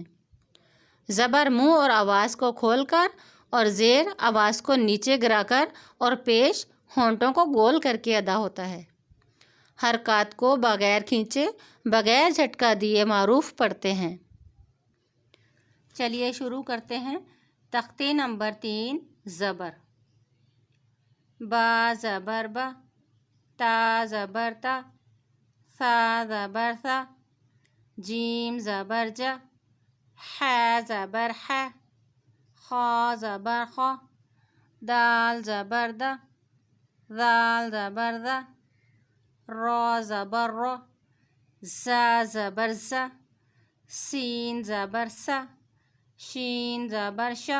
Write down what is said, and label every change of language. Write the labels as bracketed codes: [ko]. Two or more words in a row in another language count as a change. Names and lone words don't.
[ur] زبر منہ اور آواز کو کھول کر اور زیر آواز کو نیچے گرا کر اور پیش ہونٹوں کو گول کر کے ادا ہوتا ہے۔ حرکات کو بغیر کھینچے، بغیر جھٹکا دیے معروف پڑھتے ہیں۔ چلیے شروع کرتے ہیں۔ تختی نمبر 3 زبر۔ با زبر با، تا زبر تا، ثا زبر ثا، جیم زبر جا، ح زبر ح، خا زبر خا، دال زبر دا، ذال زبر ذا، را زبر را، زا زبر زا، سین زبر سا، شین زبر شا،